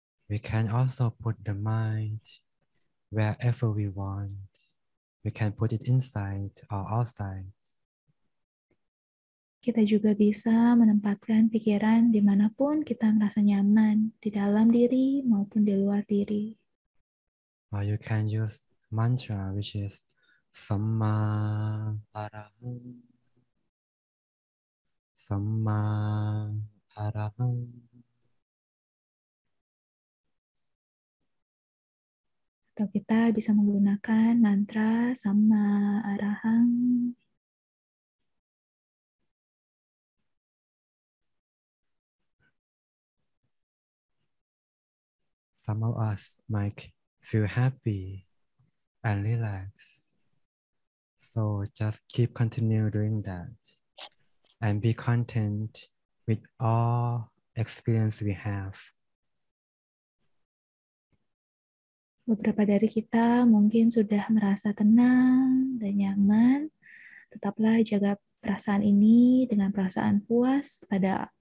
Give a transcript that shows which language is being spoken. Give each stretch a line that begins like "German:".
English: We can also put the mind wherever we want. We can put it inside or outside.
Indonesian: Kita juga bisa menempatkan pikiran dimanapun kita merasa nyaman, di dalam diri maupun di luar diri.
English: Or you can use mantra, which is Samma Araham. Samma Araham.
Indonesian: Atau kita bisa menggunakan mantra Samma Arahang.
English: Some of us might feel happy and relax. So just keep continue doing that and be content with all experience we have.
Indonesian: Beberapa dari kita mungkin sudah merasa tenang dan nyaman. Tetaplah jaga perasaan ini dengan perasaan puas pada